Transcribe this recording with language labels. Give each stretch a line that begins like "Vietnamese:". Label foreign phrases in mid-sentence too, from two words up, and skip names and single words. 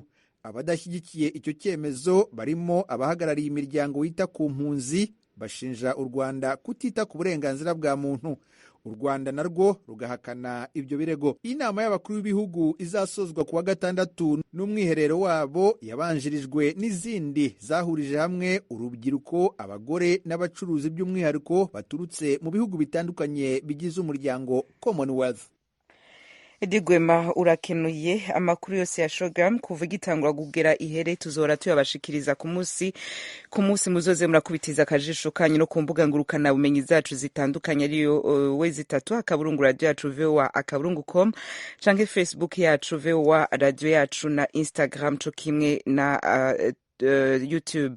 Kinyarwanda: Abadashyigikiye icyo cyemezo barimo abahagarariye imiryango yita ku mpunzi bashinja u Rwanda kutita ku burenganzira bwa muntu. U Rwanda narwo rugahakana ibyo birego. Inama y'abakuru b'ibihugu izasozwa kuwa gatandatu n'umwiherero wabo yabanjirijwe n'izindi zahurije hamwe urubyiruko, abagore n'abacuruzi by'umwihariko baturutse mu bihugu bitandukanye bigize umuryango Commonwealth.
Rundi: Edi Gwema urakenuye. Amakuru yose ya Shogam kuva igitangura kugera ihere tuzora tuyabashikiriza ku munsi muzoze murakubitiza akajisho kanyu no ku mbuga ngurukana bumenyi zacu zitandukanye ariyo wezi3 akaburungu radio yacu VOA akaburungu.com canke Facebook yacu VOA radio yacu na Instagram co kimwe na YouTube.